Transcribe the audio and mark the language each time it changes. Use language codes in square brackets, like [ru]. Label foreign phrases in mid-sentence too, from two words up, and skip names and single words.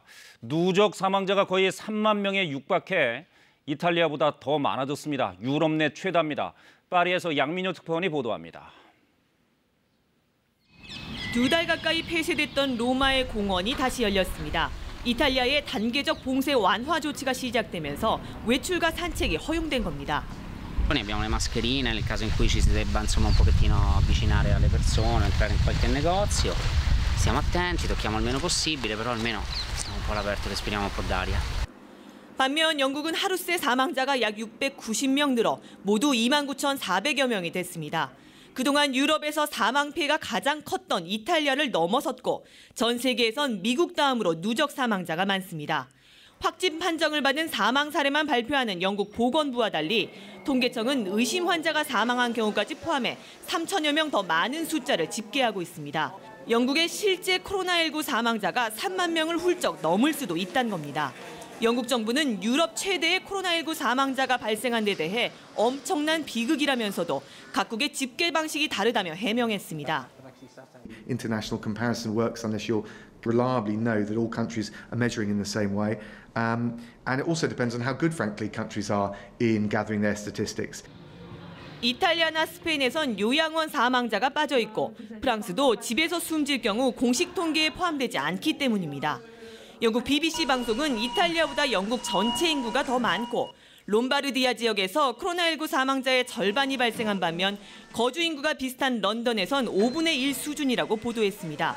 [ko] 누적 사망자가 거의 3만 명에 육박해 이탈리아보다 더 많아졌습니다. 유럽 내 최다입니다. 파리에서 양민호 특파원이 보도합니다. 2달 가까이 폐쇄됐던 로마의 공원이 다시 열렸습니다. 이탈리아의 단계적 봉쇄 완화 조치가 시작되면서 외출과 산책이 허용된 겁니다. [it] Noi abbiamo le mascherine nel caso in cui ci si debba insomma un pochettino avvicinare alle persone, entrare in qualche negozio. Stiamo attenti, tocchiamo il meno possibile, però almeno stiamo un po' all'aperto, respiriamo un po' d'aria. [ko] 반면 영국은 하루 새 사망자가 약 690명 늘어 모두 29,400여 명이 됐습니다. 그동안 유럽에서 사망 피해가 가장 컸던 이탈리아를 넘어섰고 전 세계에선 미국 다음으로 누적 사망자가 많습니다. 확진 판정을 받은 사망 사례만 발표하는 영국 보건부와 달리 통계청은 의심 환자가 사망한 경우까지 포함해 3천여 명 더 많은 숫자를 집계하고 있습니다. 영국의 실제 코로나19 사망자가 3만 명을 훌쩍 넘을 수도 있다는 겁니다. 영국 정부는 유럽 최대의 코로나19 사망자가 발생한 데 대해 엄청난 비극이라면서도 각국의 집계 방식이 다르다며 해명했습니다. [en] International comparison works unless you'll reliably know that all countries are measuring in the same way. And it also depends on how good, frankly, countries are in gathering their statistics. [ko] 이탈리아나 스페인에선 요양원 사망자가 빠져 있고 프랑스도 집에서 숨질 경우 공식 통계에 포함되지 않기 때문입니다. 영국 BBC 방송은 이탈리아보다 영국 전체 인구가 더 많고 롬바르디아 지역에서 코로나19 사망자의 절반이 발생한 반면 거주 인구가 비슷한 런던에선 5분의 1 수준이라고 보도했습니다.